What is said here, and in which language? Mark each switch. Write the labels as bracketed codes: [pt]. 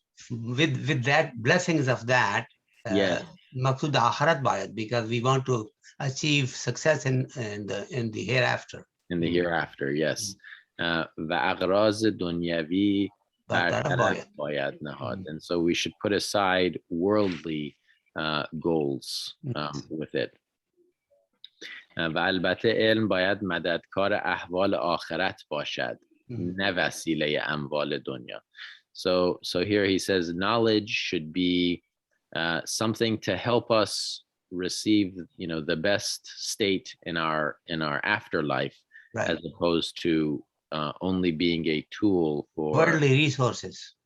[en] with that blessings of that. Yeah. [fa] Maqsood akhirat bayat, [en] because we want to achieve success in the hereafter. In the hereafter, yes. [fa] و اغراض دنیوی برطرف باید نهاد. [en] And so we should put aside worldly goals with it. [fa] و البته علم باید مددکار احوال آخرت باشد، نه وسیله اموال دنیا. [en] So here he says knowledge should be something to help us receive, the best state in our afterlife, right, as opposed to only being a tool for worldly resources.